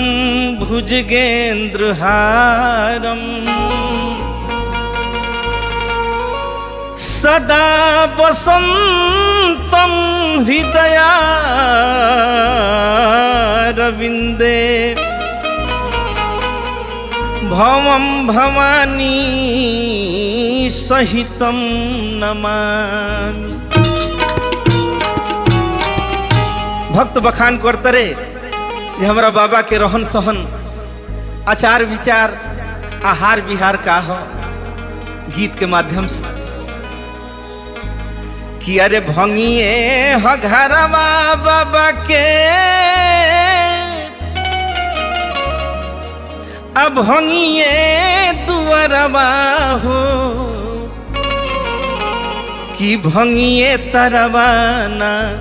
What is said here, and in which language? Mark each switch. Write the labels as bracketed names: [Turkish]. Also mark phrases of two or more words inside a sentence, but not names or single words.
[Sanskrit] भुजगेंद्रहारम सदा वसंतम हृदयारविंदे भवम भवानी सहितम नमामि। [Bhojpuri] भक्त बखान करते रे ये हमारा बाबा के रहन सहन, आचार विचार, आहार विहार का हो गीत के माध्यम से कि अरे भंगिए हो घरवा बाबा के, अब भंगिए दुआरवा हो कि भंगिए तरवाना।